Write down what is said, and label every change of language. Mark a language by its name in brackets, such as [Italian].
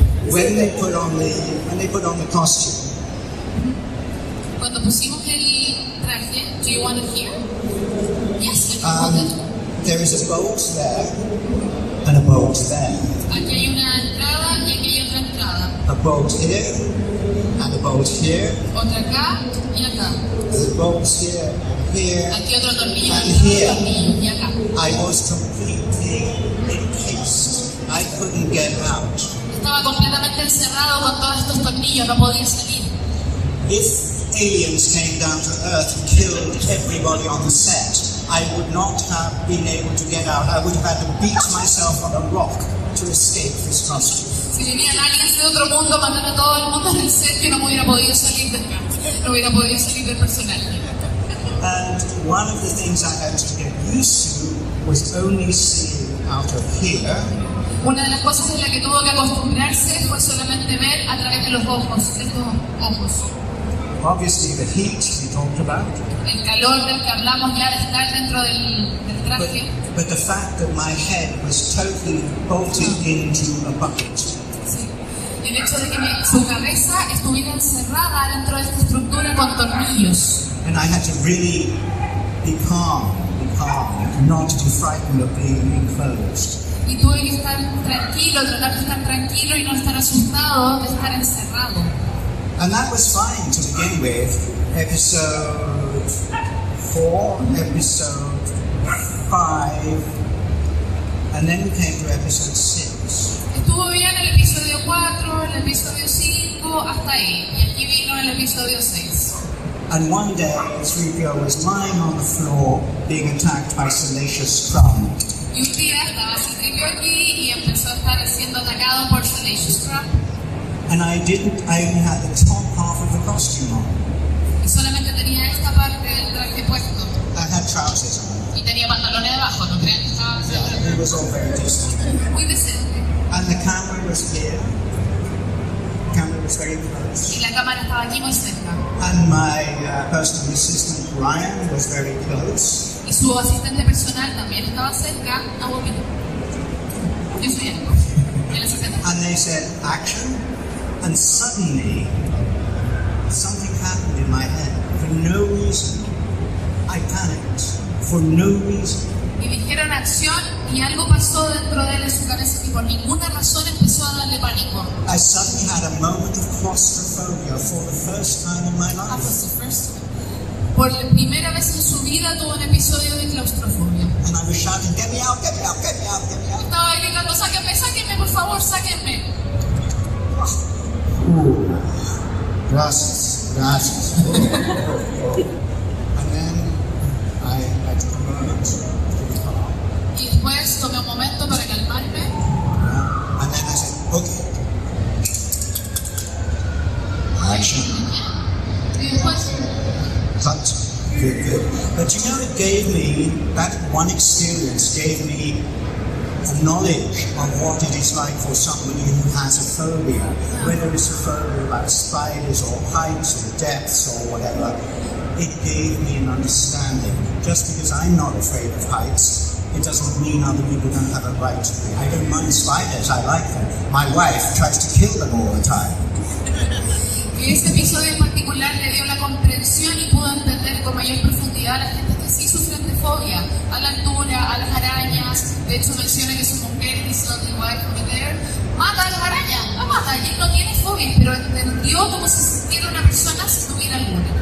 [English] When they put on the costume. [Spanish] Cuando pusimos el traje, [English] do you want to hear? Yes. There is a bolt there and a bolt there. [Spanish] Aquí hay una entrada y aquí hay otra entrada. [English] A bolt here and a bolt here. [Spanish] Otra acá y acá. [English] The bolts here and here. [Spanish] Aquí otro tornillo [English] and [Spanish] y [English] here. [Spanish] otro tornillo y acá. [English] I was completely encased. I couldn't get out. [Spanish] Estaba completamente encerrado con todos estos tornillos, no podía salir. [English] If aliens came down to Earth and killed everybody on the set, I would not have been able to get out. I would have had to beat myself on a rock to escape this costume. [Spanish] Si venían aliens de otro mundo, matar a todo el mundo en el set, yo no hubiera podido salir de acá. No hubiera podido salir del personaje. [English] And one of the things I had to get used to was only seeing out of here. [Spanish] Una de las cosas en la que tuvo que acostumbrarse fue solamente ver a través de los ojos, estos ojos. [English] Obviously the heat we talked about. [Spanish] El calor del que hablamos ya de estar dentro del traje. [English] But the fact that my head was totally bolted into a bucket. [Spanish] Sí. Y el hecho de que su cabeza estuviera encerrada dentro de esta estructura con tornillos. [English] And I had to really be calm, not to be frightened of being enclosed. [Spanish] Y tuve que estar tranquilo, tratar de estar tranquilo y no estar asustado de estar encerrado. [English] And that was fine to begin with. Episode 4, episode 5, and then we came to episode 6. [Spanish] Estuvo bien el episodio 4, el episodio 5, hasta ahí. Y aquí vino el episodio 6. [English] And one day, 3PO was lying on the floor being attacked by Salacious Crumb. [Spanish] Y un día estaba Superfest aquí y empezó a estar siendo atacado por Salacious Crumb. [English] And I only had the top half of the costume on. [Spanish] Y solamente tenía esta parte del traje puesto. [English] I had trousers on. [Spanish] Y tenía pantalones debajo, ¿no creen? Estaba [English] It was all very decent. [Spanish] muy decente. [English] And the camera was here. The camera was very close. [Spanish] Y la cámara estaba aquí muy cerca. [English] And my personal assistant Ryan was very close. [Spanish] Y su asistente personal también estaba cerca. Yo soy él. El asistente. [English] And they said, action. And suddenly, something happened in my head. For no reason, I panicked. For no reason. [Spanish] Y dijeron acción y algo pasó dentro de él en su cabeza y por ninguna razón empezó a darle pánico. [English] I suddenly had a moment of claustrophobia for the first time in my life. [Spanish] Por primera vez en su vida tuvo un episodio de claustrofobia. [English] And I was shouting, get me out, get me out, get me out, get me out. [Spanish] Estaba gritando, sáquenme, sáquenme, por favor, sáquenme. Gracias. [English] And then I took a moment to be calm. [Spanish] Y después tomé un momento para calmarme. [English] And then I said, okay. Action. [Spanish] Y después, [English] Cut. Good. But you know, it gave me, that one experience gave me a knowledge of what it is like for somebody who has a phobia, whether it's a phobia about spiders or heights or depths or whatever. it gave me an understanding. Just because I'm not afraid of heights, it doesn't mean other people don't have a right to be. I don't mind spiders, I like them. My wife tries to kill them all the time. [Spanish] Ese episodio en particular le dio la comprensión y pudo entender con mayor profundidad a la gente que sí sufren de fobia, a la altura, a las arañas. De hecho menciona que su mujer, dice [English] the wife over there, [Spanish] mata a las arañas, la mata, y él no tiene fobia, pero entendió cómo se sintiera una persona si tuviera alguna.